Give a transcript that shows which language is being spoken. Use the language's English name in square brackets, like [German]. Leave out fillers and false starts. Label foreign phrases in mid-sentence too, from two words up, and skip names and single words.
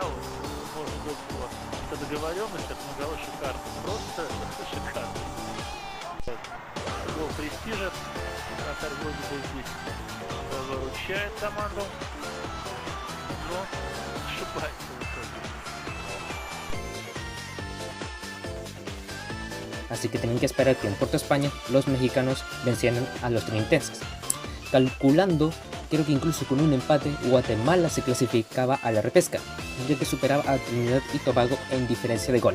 [Russian] Можно было что договоренность, но голы шикарные. Просто шикарные. Гол престижа. Катар вроде бы здесь выручает команду. Но ошибается в итоге. [Spanish] Así que tenían que esperar que en Puerto España los mexicanos vencieran a los trinitenses. Calculando, creo que incluso con un empate, Guatemala se clasificaba a la repesca, ya que superaba a Trinidad y Tobago en diferencia de gol.